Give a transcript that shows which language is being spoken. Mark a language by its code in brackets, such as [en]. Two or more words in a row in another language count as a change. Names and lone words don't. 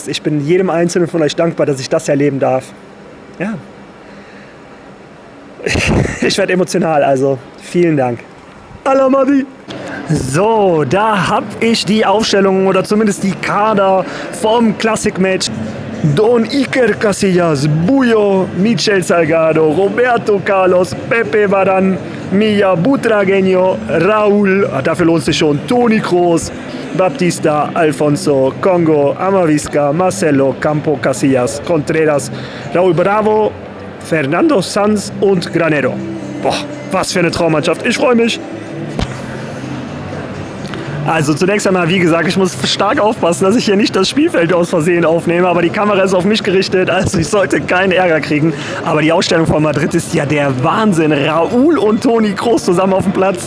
[de] Ich bin jedem Einzelnen von euch dankbar, dass ich das erleben darf. Ja. Ich werde emotional, also vielen Dank. Alamadi. So, da habe ich die Aufstellung oder zumindest die Kader vom Classic-Match. Don Iker Casillas, Buyo, Michel Salgado, Roberto Carlos, Pepe Varane, Milla Butragueño, Raúl, dafür lohnt sich schon, Toni Kroos, Baptista, Alfonso, Congo, Amavisca, Marcelo, Campo, Casillas, Contreras, Raúl Bravo, Fernando Sanz und Granero. Boah, was für eine Traummannschaft. Ich freue mich. Also zunächst einmal, wie gesagt, ich muss stark aufpassen, dass ich hier nicht das Spielfeld aus Versehen aufnehme, aber die Kamera ist auf mich gerichtet, also ich sollte keinen Ärger kriegen. Aber die Ausstellung von Madrid ist ja der Wahnsinn. Raúl und Toni Kroos zusammen auf dem Platz.